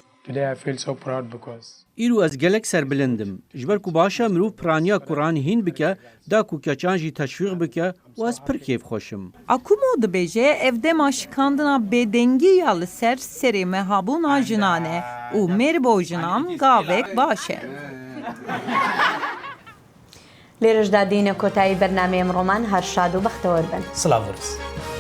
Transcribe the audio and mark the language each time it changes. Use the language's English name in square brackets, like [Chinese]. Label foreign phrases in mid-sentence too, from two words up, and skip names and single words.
[Kurdish] îro ez gelek serbilindim ji ber ku başa mirov piraniya Kur'anê hîn bike da ku keçan jî teşvîq bike û ez pir kêfxweşim. Akumo dibêje ev dema şikandina bêdengiya li ser serê mehabûna jinan e û mêr bo jinan gavek baş e. [Central Kurdish] لێرەشدا دینە کۆتایی بەرنامەیەم ڕۆمان هەر شاد و بەختەوەربن. سلااو.